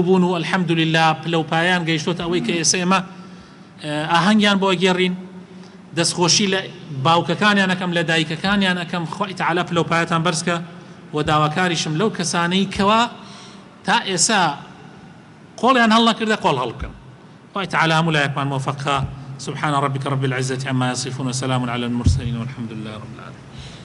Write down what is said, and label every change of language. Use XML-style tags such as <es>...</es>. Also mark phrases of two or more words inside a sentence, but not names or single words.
<ckb>بوون و ئەلحەمدولله پلەپایان گەیشتۆتە ئەوەی کە ئێستا ئاهەنگیان بۆ گێڕین دەستخۆشی لە باوکەکانیان ئەکەم لە دایکەکانیان ئەکەم خوای تەعالی پلەپایەتان بەرزکە و داواکاریشم لەو کەسانەی کەوا تا ئێستا قۆڵیان هەڵ نەکردە قۆڵ هەڵبکەن خوای تەعالی هەموو لایەکمان مۆفەقە</ckb> <ar>سبحان ربك رب العزة عما يصفون وسلام على المرسلين والحمد لله رب العالمين</ar>